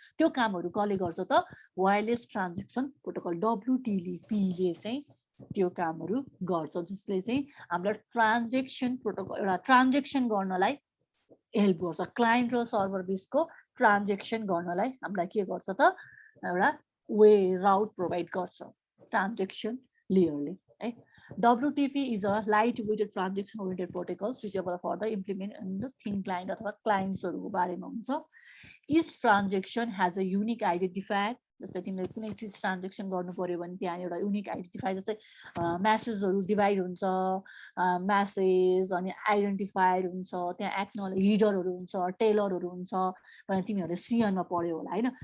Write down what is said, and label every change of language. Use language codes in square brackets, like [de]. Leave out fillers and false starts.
[ne] त्यो कामहरू कसले गर्छ त? वायरलेस ट्रान्जेक्सन प्रोटोकल WTP-ले चाहिँ त्यो कामहरू गर्छ, जसले चाहिँ हामीलाई ट्रान्जेक्सन प्रोटोकल एउटा ट्रान्जेक्सन गर्नलाई हेल्प गर्छ। क्लाइन्ट र सर्भर बिचको ट्रान्जेक्सन गर्नलाई हामीलाई के गर्छ त? एउटा वे राउट प्रोभाइड गर्छ ट्रान्जेक्सन लेयरले है। [en] WTP is a light weighted transaction oriented protocol suitable for the implement in the thing client [ne] अथवा क्लाइन्ट्सहरूको बारेमा हुन्छ। [en] each transaction has a unique identifier, [ne] जस्तै तिमीले कुनै चिज ट्रान्जेक्सन गर्नु पर्यो भने त्यहाँ एउटा युनिक आइडेन्टिफायर, जस्तै म्यासेजहरू डिभाइड हुन्छ, म्यासेज अनि आइडेन्टिफायर हुन्छ, त्यहाँ एक्नोलेज हिडरहरू हुन्छ, टेलरहरू हुन्छ भनेर तिमीहरूले सिएनमा पढ्यो होला होइन।